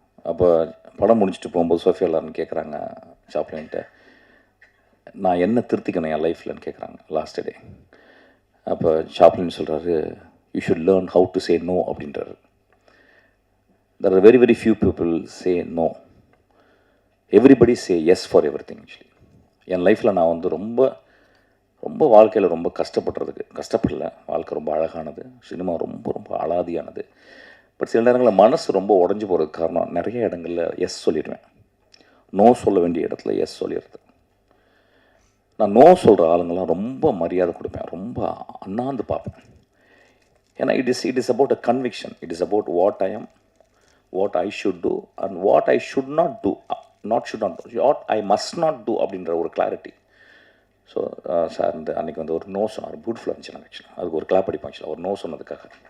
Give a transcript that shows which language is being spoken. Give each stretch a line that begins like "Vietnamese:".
Tamil: அப்போ படம் முடிச்சுட்டு போகும்போது சோஃபியா லாரன் கேட்குறாங்க சாப்ளின்கிட்ட, நான் என்ன திருத்திக்கணும் என் லைஃப்லன்னு கேட்குறாங்க லாஸ்ட் டே. அப்போ சாப்ளின் சொல்கிறாரு,
English: you should learn how to say no
Tamil: அப்படின்றாரு.
English: There are very very few people say no. Everybody say yes for everything actually.
Tamil: என் லைஃப்பில் நான் வந்து ரொம்ப ரொம்ப வாழ்க்கையில் ரொம்ப கஷ்டப்படல. வாழ்க்கை ரொம்ப அழகானது, சினிமா ரொம்ப ரொம்ப அலாதியானது. பட் சில நேரங்களில் மனசு ரொம்ப உடஞ்சி போகிறதுக்கு காரணம் நிறைய இடங்களில் எஸ் சொல்லிடுவேன். நோ சொல்ல வேண்டிய இடத்துல எஸ் சொல்லிடுறது. நான் நோ சொல்கிற ஆளுங்கள்லாம் ரொம்ப மரியாதை கொடுப்பேன், ரொம்ப அண்ணாந்து பார்ப்பேன். ஏன்னா
English: It is about a conviction. It is about what I am, what I should do and what I should not do, what I must not do
Tamil: அப்படின்ற ஒரு கிளாரிட்டி. ஸோ சார் இந்த அன்றைக்கி வந்து ஒரு நோ சொன்னார். பியூட்டிஃபுல்லாக இருந்துச்சு. நான் ஆக்சுவலாக அதுக்கு ஒரு கிளாப் அடிப்பேன் ஆக்சுவலாக, ஒரு நோ சொன்னதுக்காக.